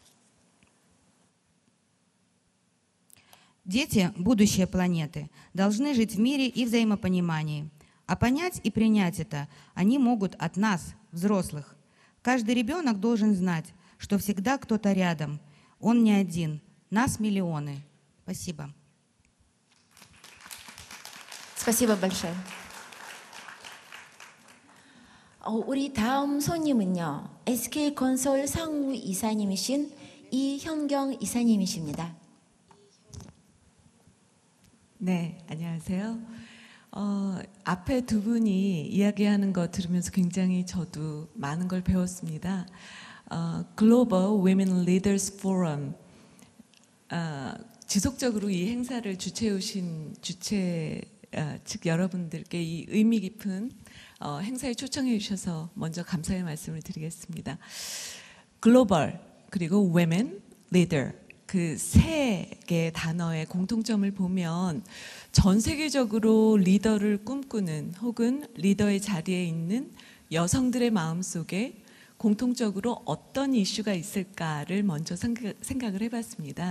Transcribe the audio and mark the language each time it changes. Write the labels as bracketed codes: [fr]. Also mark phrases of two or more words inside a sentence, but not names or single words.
[ru] Дети – будущее планеты, должны жить в мире и взаимопонимании. А понять и принять это они могут от нас, взрослых. Каждый ребенок должен знать, что всегда кто-то рядом. Он не один, нас миллионы. Спасибо. Спасибо большое. [ko] 우리 다음 손님은요, SK건설 상무 이사님이신 이현경 이사님이십니다. 네, 안녕하세요. 앞에 두 분이 이야기하는 거 들으면서 굉장히 저도 많은 걸 배웠습니다. Global Women Leaders Forum, 지속적으로 이 행사를 주최해오신 측 여러분들께 이 의미 깊은 행사에 초청해 주셔서 먼저 감사의 말씀을 드리겠습니다. 글로벌 그리고 [en] women, leader [ko] 그 세 개의 단어의 공통점을 보면 전 세계적으로 리더를 꿈꾸는 혹은 리더의 자리에 있는 여성들의 마음속에 공통적으로 어떤 이슈가 있을까를 먼저 생각을 해봤습니다.